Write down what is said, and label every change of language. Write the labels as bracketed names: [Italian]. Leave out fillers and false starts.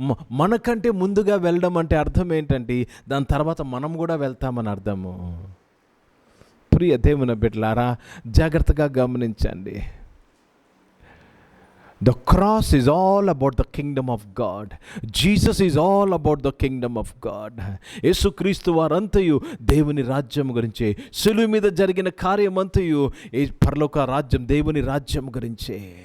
[Telugu] మనకంటే ముందుగా వెళ్ళడం అంటే అర్థం ఏంటంటే దాని తర్వాత మనం కూడా వెళ్తామని అర్థము. ప్రియ దేవుని బిడ్డలారా, జాగ్రత్తగా గమనించండి. [English] The cross is all about the kingdom of God. Jesus is all about the kingdom of God. [Telugu] యేసుక్రీస్తు వారంతయు దేవుని రాజ్యం గురించే. శిలువ మీద జరిగిన కార్యమంతయు పరలోక రాజ్యం, దేవుని రాజ్యం గురించే.